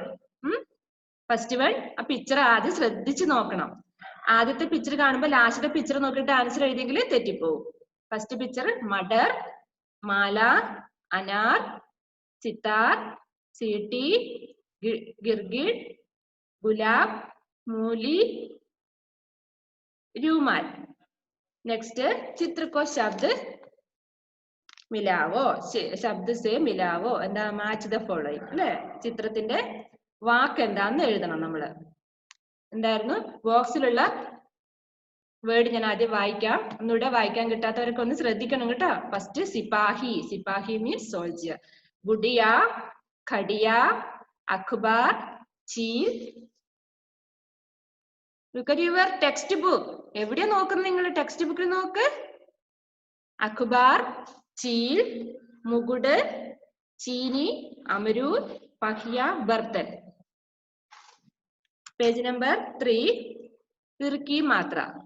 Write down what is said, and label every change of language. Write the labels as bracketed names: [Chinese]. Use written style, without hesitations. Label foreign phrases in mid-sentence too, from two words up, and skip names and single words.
[English] first one [Malayalam] ആ പിക്ചർ ആദ്യം ശ്രദ്ധിച്ച് നോക്കണം. ആദ്യത്തെ പിക്ചർ കാണുമ്പോൾ ലാസ്റ്റത്തെ പിക്ചർ നോക്കിയിട്ട് ആൻസർ എഴുതിയെങ്കിൽ തെറ്റിപ്പോവും. [English] first picture [Hindi] मटर, माला, अनार, सितार, सीटी, गिरगिट, गुलाब, मूली, रूमाल. नेक्स्ट चित्र को शब्द मिलावो. शब्द से मिलावो. [Malayalam] എന്താ? [English] match the following [Malayalam] അല്ലേ? ചിത്രത്തിന്റെ വാക്ക് എന്താന്ന് എഴുതണം നമ്മള്. എന്തായിരുന്നു? ബോക്സിലുള്ള വേർഡ് ഞാൻ ആദ്യം വായിക്കാം. ഒന്നുകൂടെ വായിക്കാൻ കിട്ടാത്തവരൊക്കെ ഒന്ന് ശ്രദ്ധിക്കണം കേട്ടോ. [Hindi] ഫസ്റ്റ് सिपाही. सिपाही [English] means soldier. [Hindi] गुड़िया, खटिया, अखबार, चील. [English] Look at your textbook. [Malayalam] എവിടെയാ നോക്കുന്നത് നിങ്ങൾ? ടെക്സ്റ്റ് ബുക്കിൽ നോക്ക്. [Hindi] अखबार, चील, मुकुट, चीनी, अमरूद, पहिया, बर्तन. [English] page number 3. [Hindi] तिरछी मात्रा.